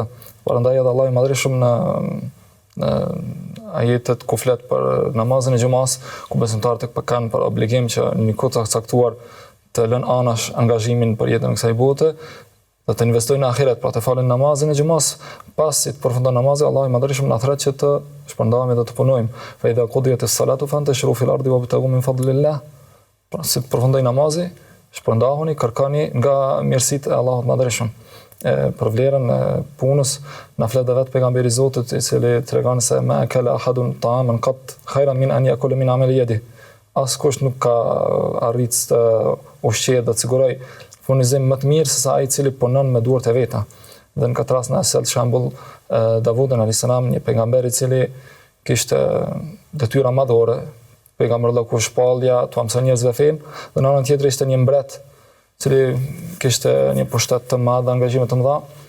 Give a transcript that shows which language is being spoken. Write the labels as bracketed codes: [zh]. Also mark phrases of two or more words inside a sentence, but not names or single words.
[sq] Prandaj edhe Allahu i madhërisëm në ajetet ku flet për namazin e xumas, ku besimtarët kanë për obligim që në një kohë të caktuar të lënë anash angazhimin për jetën e kësaj bote dhe të investojnë në ahiret, pra të falen namazin e xumas, pasi të përfundon namazi, Allahu i madhërisëm na thret që të shpërndahemi dhe të punojmë. [ar] فإذا قضيت الصلاة فانتشروا في الأرض وابتغوا من فضل الله. [sq] Pra si të përfundoj namazi, shpërndahuni, kërkoni nga mirësitë e Allahut madhërisëm. Për vlerën e punës na flet vetë pejgamberi i Zotit, i cili tregon se [ar] ما أكل أحد طعاما قط خيرا من أن يأكل من عمل يده. [sq] Askush nuk ka arritë të ushqejë dhe të siguroj furnizim më të mirë se sa ai i cili punon me duart e veta. Dhe në këtë rast na sjell shembull Davudin [ar] عليه السلام, [sq] një pejgamber i cili kishte detyra madhore, pejgamberi ku shpallja, tu mëson njerëzve fen, dhe në anën tjetër ishte një mbret, i cili kishte një pushtet të madh, angazhime të mëdha.